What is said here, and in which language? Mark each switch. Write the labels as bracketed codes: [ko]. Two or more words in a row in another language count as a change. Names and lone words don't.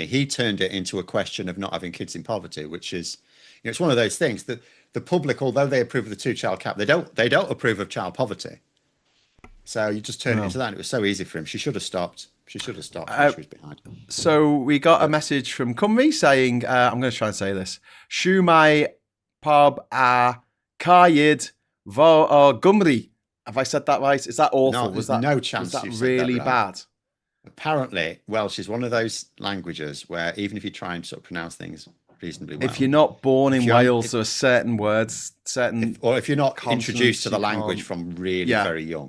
[en] He turned it into a question of not having kids in poverty, which is, it's one of those things that the public, although they approve of the two-child cap, they don't approve of child poverty. So you just turn it into that. And it was so easy for him. She should have stopped. She was behind. So we got a message from Cymru saying, I'm going to try and say this. [cy] Siwmai pawb a caid fo Gymru. [en] Have I said that right? Is that awful? No, no chance. Was that really bad? Apparently, Welsh is one of those languages where even if you try and sort of pronounce things reasonably well, if you're not born in Wales, there are certain words, or if you're not introduced to the language from really very young,